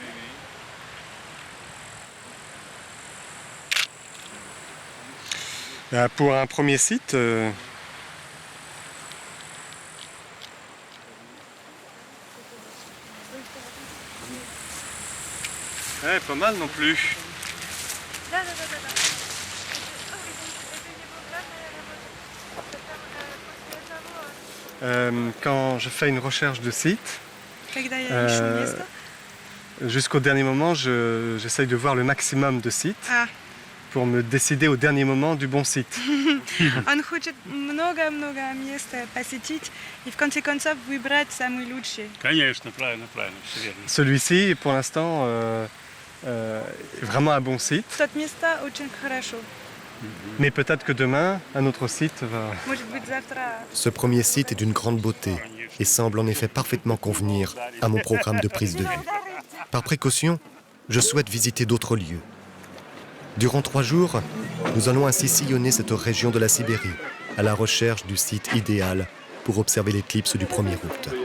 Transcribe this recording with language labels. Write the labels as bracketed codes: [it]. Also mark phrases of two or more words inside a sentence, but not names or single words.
[fr] Pour un premier site, ouais, pas mal non plus. Quand je fais une recherche de site, [ru] Когда я ищу место. [fr] Jusqu'au dernier moment, j'essaye de voir le maximum de sites А, pour me décider au dernier moment du bon site. [ru] он хочет много-много мест посетить и в конце концов выбрать самый лучший. Конечно, правильно, все верно. [fr] Celui-ci, pour l'instant, est vraiment un bon site. [ru] Тот место очень хорошо. [fr] Mais peut-être que demain, un autre site va... [ru] Может быть, завтра [fr] Ce premier site est d'une grande beauté et semble en effet parfaitement convenir à mon programme de prise de vue. Par précaution, je souhaite visiter d'autres lieux. Durant 3 jours, nous allons ainsi sillonner cette région de la Sibérie à la recherche du site idéal pour observer l'éclipse du 1er août.